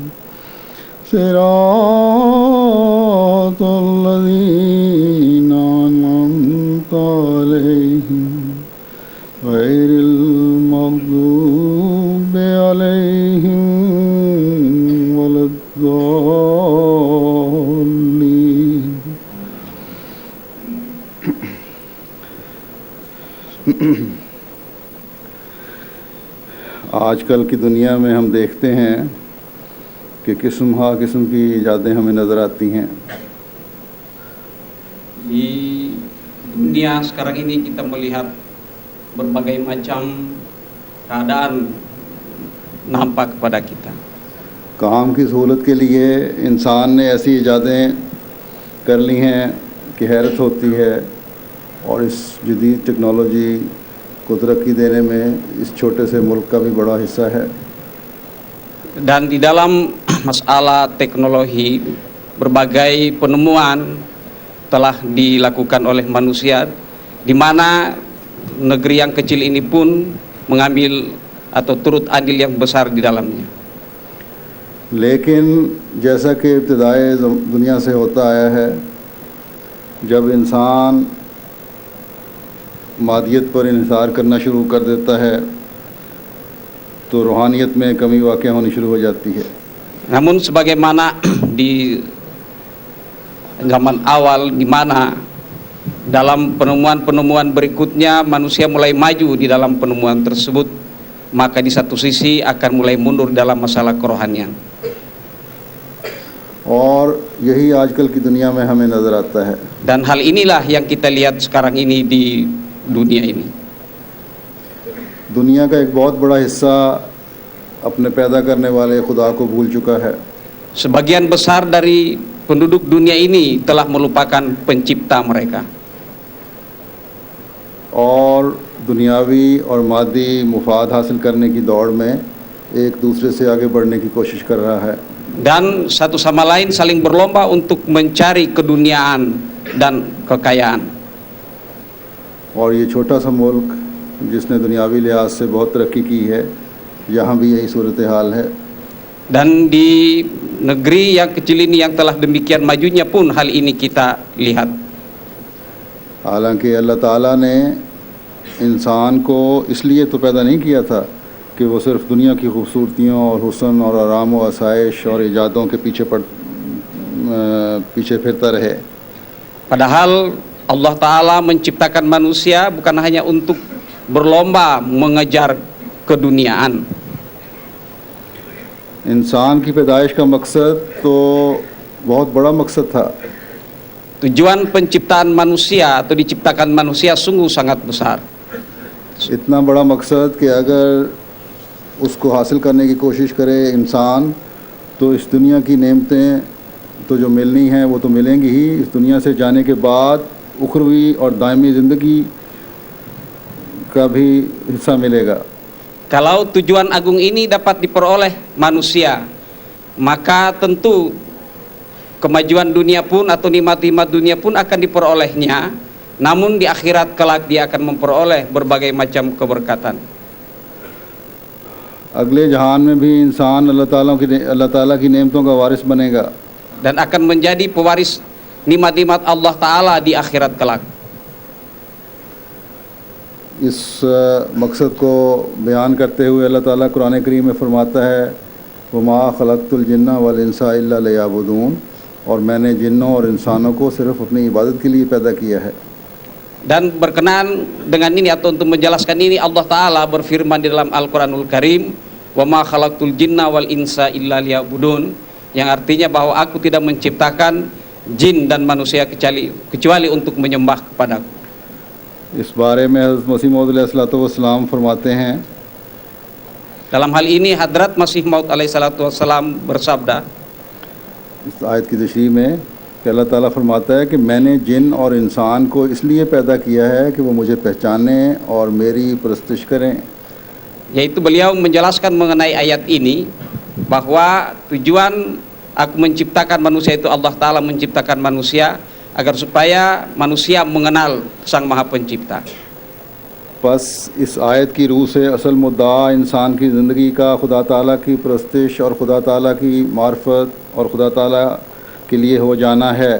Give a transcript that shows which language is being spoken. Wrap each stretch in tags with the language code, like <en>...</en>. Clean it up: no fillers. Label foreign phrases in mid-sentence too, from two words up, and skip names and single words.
<ar>صراط الذين أنعمت عليهم غير المغضوب عليهم ولا</ar> <ur>الضالين آج کل کی دنیا میں ہم دیکھتے ہیں کہ قسم کی ایجادیں ہمیں نظر آتی ہیں.</ur> <id>Di dunia sekarang ini kita melihat berbagai macam keadaan nampak kepada kita.</id> <ur>کام کی سہولت کے لیے انسان نے ایسی ایجادیں کر لی ہیں کہ حیرت ہوتی ہے، اور اس جدید ٹیکنالوجی کو ترقی دینے میں اس چھوٹے سے ملک کا بھی بڑا حصہ ہے.</ur> <id>Dan di dalam masalah teknologi berbagai penemuan telah dilakukan oleh manusia, di mana negeri yang kecil ini pun mengambil atau turut andil yang besar di dalamnya.</id> <ur>لیکن جیسا کہ ابتدائے دنیا سے ہوتا آیا ہے، جب انسان مادیت پر انحصار کرنا شروع کر دیتا ہے تو روحانیت میں کمی واقع ہونی شروع ہو جاتی ہے.</ur> <id>Namun sebagaimana di zaman awal, di mana dalam penemuan-penemuan berikutnya manusia mulai maju di dalam penemuan tersebut, maka di satu sisi akan mulai mundur dalam masalah kerohanian.</id> <ur>اور یہی آج کل کی دنیا میں ہمیں نظر آتا ہے.</ur> <id>Dan hal inilah yang kita lihat sekarang ini di dunia ini.</id> <ur>دنیا کا ایک بہت بڑا حصہ اپنے پیدا کرنے والے خدا کو بھول چکا ہے.</ur> <id>Sebagian besar dari penduduk dunia ini telah melupakan pencipta mereka.</id> <ur>اور دنیاوی اور مادی مفاد حاصل کرنے کی دوڑ میں ایک دوسرے سے آگے بڑھنے کی کوشش کر رہا ہے.</ur> <id>Dan satu sama lain saling berlomba untuk mencari keduniaan dan kekayaan.</id> <ur>اور یہ چھوٹا سا ملک جس نے دنیاوی لحاظ سے بہت ترقی کی ہے، یہاں بھی یہی صورت حال ہے.</ur> <id>Dan di negeri yang kecil ini yang telah demikian majunya pun hal ini kita lihat.</id> <ur>حالانکہ اللہ تعالیٰ نے انسان کو اس لیے تو پیدا نہیں کیا تھا کہ وہ صرف دنیا کی خوبصورتیوں اور حسن اور آرام و آسائش اور ایجادوں کے پیچھے پھرتا رہے.</ur> <id>Padahal Allah Ta'ala menciptakan manusia bukan hanya untuk berlomba mengejar keduniaan.</id> <ur>انسان کی پیدائش کا مقصد تو بہت بڑا مقصد تھا.</ur> <id>tujuan penciptaan manusia atau diciptakan manusia sungguh sangat besar.</id> <ur>اتنا بڑا مقصد کہ اگر اس کو حاصل کرنے کی کوشش کرے انسان تو اس دنیا کی نعمتیں تو جو ملنی ہیں وہ تو ملیں گی ہی، اس دنیا سے جانے کے بعد اخروی اور دائمی زندگی کا بھی حصہ ملے گا.</ur> <id>Kalau tujuan agung ini dapat diperoleh manusia, maka tentu kemajuan dunia pun atau nikmat-nikmat dunia pun akan diperolehnya, namun di akhirat kelak dia akan memperoleh berbagai macam keberkatan.</id> <ur>اگلے جہان میں بھی انسان اللہ تعالیٰ کی نعمتوں کا وارث بنے گا</ur> <id>Dan akan menjadi pewaris nikmat-nikmat Allah Ta'ala di akhirat kelak.</id> <ur>اس مقصد کو بیان کرتے ہوئے اللہ تعالیٰ قرآن کریم میں فرماتا ہے</ur> <ar>وما خلقت الجن والإنس إلا ليعبدون,</ar> <ur>اور میں نے جنوں اور انسانوں کو صرف اپنی عبادت کے لیے پیدا کیا ہے.</ur> <id>Dan berkenaan dengan ini atau untuk menjelaskan ini, Allah Ta'ala berfirman di dalam Al-Quranul Karim,</id> <ar>وما خلقت الجن والإنس إلا ليعبدون,</ar> <id>yang artinya bahwa aku tidak menciptakan jin dan manusia kecuali untuk menyembah kepadaku.</id> <ur>اس بارے میں حضرت مسیح موعود علیہ السلام فرماتے ہیں,</ur> <id>Dalam hal ini Hadrat Masih Maud</id> <ar>عليه الصلاة والسلام</ar> <id>bersabda,</id> <ur>اس آیت کی تشریح میں کہ اللہ تعالیٰ فرماتا ہے کہ میں نے جن اور انسان کو اس لیے پیدا کیا ہے کہ وہ مجھے پہچانیں اور میری پرستش کریں.</ur> <id>yaitu beliau menjelaskan mengenai ayat ini bahwa tujuan aku menciptakan manusia itu, Allah Ta'ala menciptakan manusia agar supaya manusia mengenal Sang Maha Pencipta.</id> <ur>بس اس آیت کی رو سے اصل مدعا انسان کی زندگی کا خدا تعالیٰ کی پرستش اور خدا تعالیٰ کی معرفت اور خدا تعالیٰ کے لیے ہو جانا ہے.</ur>